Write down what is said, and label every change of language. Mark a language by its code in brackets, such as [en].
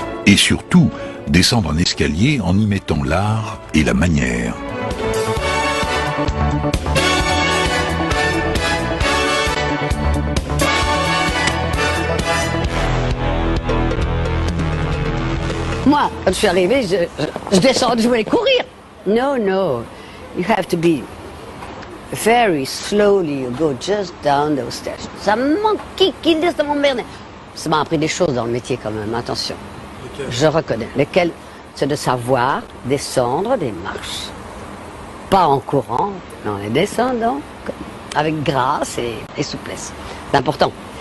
[fr] Et surtout, descendre un escalier en y mettant l'art et la manière. Moi, quand je suis arrivée, je descends, je voulais courir. [en] No, no, you have to be very slowly, you go just down those stairs. [fr] Ça m'enquiquine, ça m'emmerde. Ça m'a appris des choses dans le métier quand même, attention. Je reconnais. Lesquelles? C'est de savoir descendre des marches. Pas en courant, mais en les descendant, avec grâce et souplesse. C'est important.